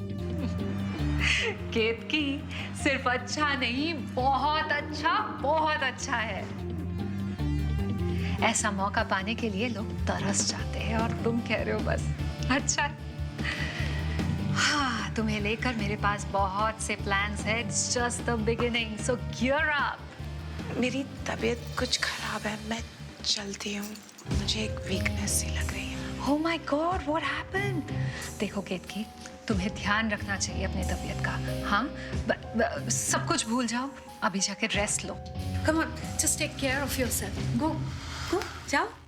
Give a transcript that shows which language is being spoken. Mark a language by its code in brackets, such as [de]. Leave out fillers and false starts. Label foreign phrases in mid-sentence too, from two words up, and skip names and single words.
[hi] केतकी, सिर्फ अच्छा नहीं, बहुत अच्छा है। ऐसा मौका पाने के लिए लोग तरस जाते हैं और तुम कह रहे हो बस अच्छा है। हाँ, तुम्हें लेकर मेरे पास बहुत से प्लान्स हैं। [en] It's just the beginning, so gear up. [hi] मेरी तबीयत कुछ खराब है, मैं चलती हूँ। मुझे एक वीकनेस सी लग रही है। [en] Oh my God, what happened? [hi] देखो केतकी, तुम्हें ध्यान रखना चाहिए अपनी तबीयत का, हाँ? सब कुछ भूल जाओ, अभी जाके रेस्ट लो। [en] Come on, just take care of yourself. Go, [hi] जाओ।